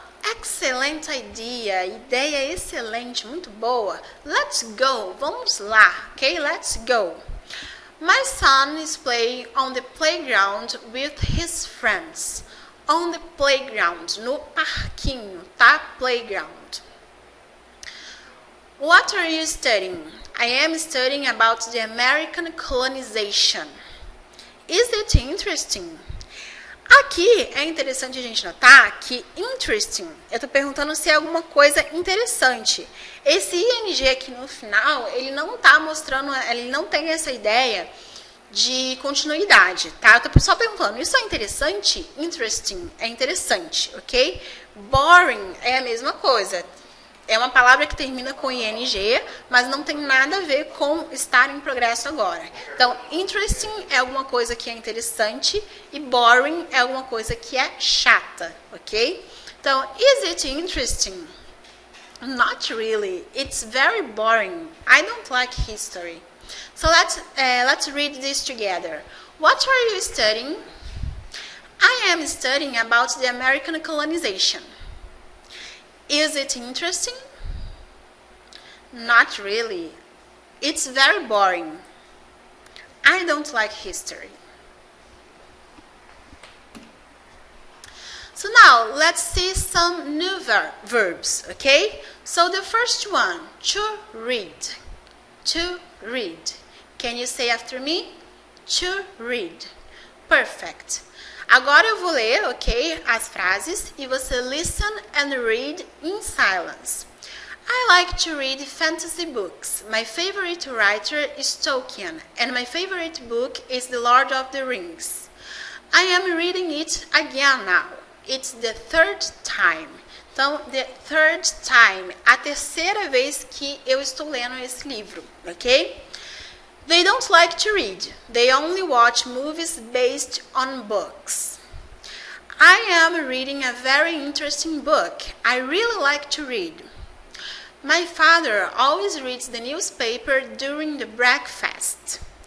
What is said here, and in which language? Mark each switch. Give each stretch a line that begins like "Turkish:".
English: Excellent idea.
Portuguese: Ideia excelente, muito boa.
English: Let's go.
Portuguese: Vamos lá,
English: ok? Let's go. My son is playing on the playground with his friends. On the playground,
Portuguese: no parquinho, tá?
English: Playground. What are you studying? I am studying about the American colonization. Is it interesting?
Portuguese: Aqui é interessante a gente notar que interesting, eu estou perguntando se é alguma coisa interessante. Esse ing aqui no final, ele não está mostrando, ele não tem essa ideia de continuidade, tá? Eu estou só perguntando, isso é interessante? Interesting é interessante, ok? Boring é a mesma coisa. É uma palavra que termina com ing, mas não tem nada a ver com estar em progresso agora. Então, interesting é alguma coisa que é interessante e boring é alguma coisa que é chata, ok?
English: Então, is it interesting? Not really. It's very boring. I don't like history. So let's read this together. What are you studying? I am studying about the American colonization. Is it interesting? Not really. It's very boring. I don't like history. So now, let's see some new verbs, okay? So the first one, to read. To read. Can you say after me? To read. Perfect.
Portuguese: Agora eu vou ler, ok, as frases e você
English: listen and read in silence. I like to read fantasy books. My favorite writer is Tolkien, and my favorite book is The Lord of the Rings. I am reading it again now. It's the third time.
Portuguese: Então,
English: the third time,
Portuguese: a terceira vez que eu estou lendo esse livro, ok?
English: They don't like to read. They only watch movies based on books. I am reading a very interesting book. I really like to read. My father always reads the newspaper during the breakfast.